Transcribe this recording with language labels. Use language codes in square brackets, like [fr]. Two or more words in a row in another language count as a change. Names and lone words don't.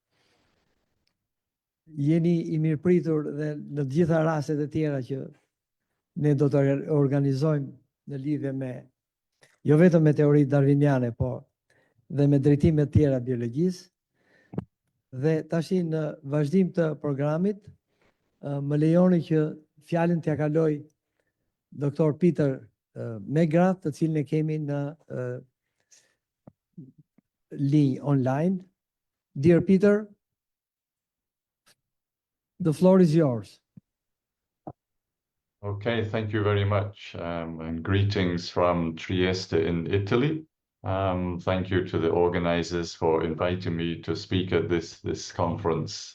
[sq] Jeni i mirëpritur dhe në të gjitha rastet e tjera që ne do të organizojmë në lidhje me, jo vetëm me teoritë darwiniane, por dhe me drejtimet tjera biologjisë. Dhe tashi në vazhdim të programit, më lejoni që fjalën t'ja kaloj doktor Peter Megrath, të cilin e kemi në linjë online. [en] Dear Peter, the floor is yours. Okay, thank you very much, and greetings from Trieste in Italy. Thank you to the organizers for inviting me to speak at this conference.